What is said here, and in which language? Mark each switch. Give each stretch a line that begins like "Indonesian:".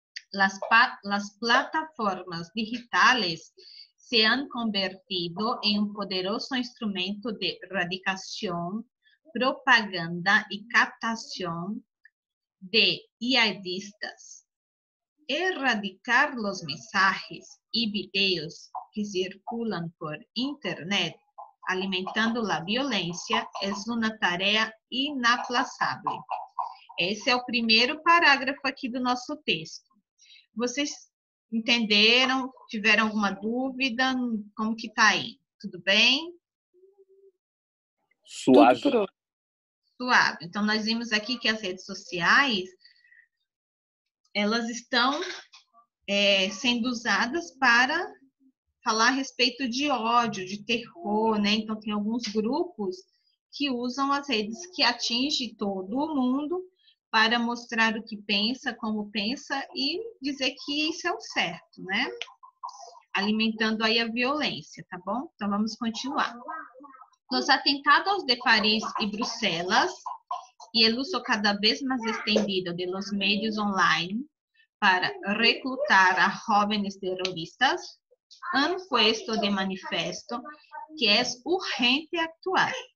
Spanish: Las plataformas digitales se han convertido en un poderoso instrumento de erradicación, propaganda y captación de yihadistas. Erradicar los mensajes y videos que circulan por Internet, alimentando la violencia, es una tarea inaplazável.
Portuguese: Esse é o primeiro parágrafo aqui do nosso texto. Vocês entenderam? Tiveram alguma dúvida? Como que tá aí? Tudo bem? Suave. Tudo, prof. Suave. Então, nós vimos aqui que as redes sociais, elas estão sendo usadas para falar a respeito de ódio, de terror, né? Então, tem alguns grupos que usam as redes que atingem todo o mundo para mostrar o que pensa, como pensa e dizer que isso é o certo, né? Alimentando aí a violência, tá bom? Então, vamos continuar.
Spanish: Los atentados de París y Bruselas y el uso cada vez más extendido de los medios online para reclutar a jóvenes terroristas han puesto de manifiesto que es urgente actuar.